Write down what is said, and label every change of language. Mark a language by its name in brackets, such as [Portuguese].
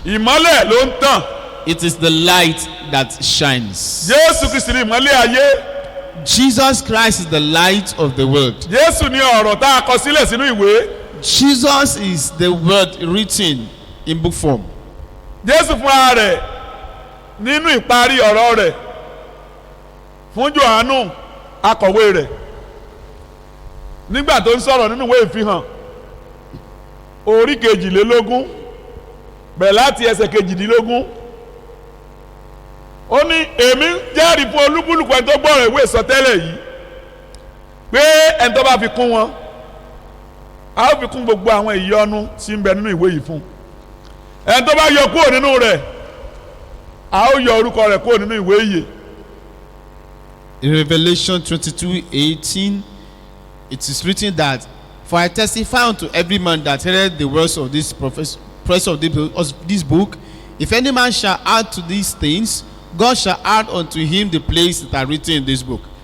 [Yoruba] Ìmọ́lẹ̀ ló ń tàn. [English] It is the light that shines. [Yoruba] Jésù Kristi ni ìmọ́lẹ̀ ayé. [English] Jesus Christ is the light of the world. [Yoruba] Jésù ni ọ̀rọ̀ tá a kọ sílẹ̀ sínú ìwé. [English] Jesus is the word written in book form. [Yoruba] Jésù fúnra rẹ̀ nínú ìparí ọ̀rọ̀ rẹ̀ fún Jòhánù akọ̀wé rẹ̀ nígbà tó ń sọ̀rọ̀ nínú ìwé ìfihàn orí kejìlélógún bẹ̀rẹ̀ láti ẹsẹ̀ kejìdínlógún ó ní èmi jẹ́rìí fún olúkúlùkù ẹni tó gbọ́rọ̀ ìwé ìsọtẹ́lẹ̀ yìí pé ẹni tó bá fi kún wọn a ó fi kún gbogbo àwọn ìyọnu tí ń bẹ nínú ìwé yìí fún ẹni tó bá yọ kúrò nínú rẹ̀ a ó yọ orúkọ rẹ̀ kúrò nínú ìwé ìyè. [English] In Revelation 22:18, it is written that, "For I testify unto every man that heareth the words of this press of this book, if any man shall add to these things, God shall add unto him the plagues that are written in this book.